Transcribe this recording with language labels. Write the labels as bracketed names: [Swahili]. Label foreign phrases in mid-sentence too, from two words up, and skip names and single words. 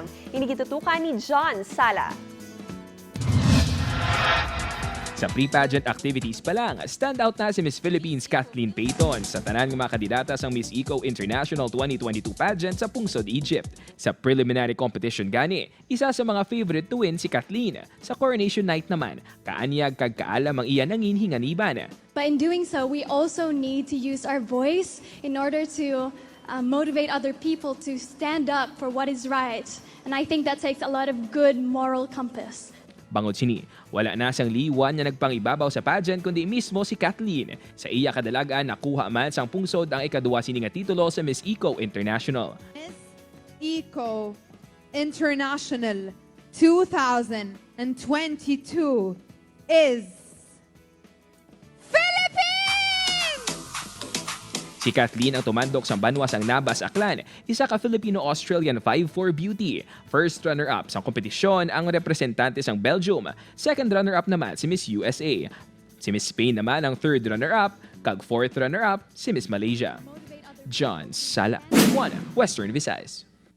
[Hiligaynon] Inigitutukan ni John Sala. Sa [English] pre-pageant activities [Hiligaynon] pa lang, standout na si Miss Philippines Kathleen Payton sa tanan ng mga kandidata sa Miss Eco International 2022 pageant sa Pungsod, Egypt. Sa preliminary competition gani, isa sa mga [English] favorite to win [Hiligaynon] si Kathleen. Sa coronation night naman, kaanyag kag kaalam ang iya nangin hinganiban. [English] But in doing so, we also need to use our voice in order to motivate other people to stand up for what is right. And I think that takes a lot of good moral compass. [Hiligaynon] Bangod sini, wala na siyang liwan na nagpangibabaw sa pageant kundi mismo si Kathleen. Sa iya kadalagan, nakuha man sang Pungsod ang ikaduwa sini nga titulo sa Miss Eco International. [English] Miss Eco International 2022 is [Hiligaynon] Si Kathleen ang tumandok sa banwas ang Nabas Aklan, isa ka [English] Filipino-Australian 5'4 beauty. First runner-up [Hiligaynon] sa kompetisyon ang representante sang Belgium. [English] Second runner-up [Hiligaynon] naman si Miss USA. Si Miss Spain naman ang [English] third runner-up, [Hiligaynon] kag [English] fourth runner-up [Hiligaynon] si Miss Malaysia. John Sala, 1 Western Visayas.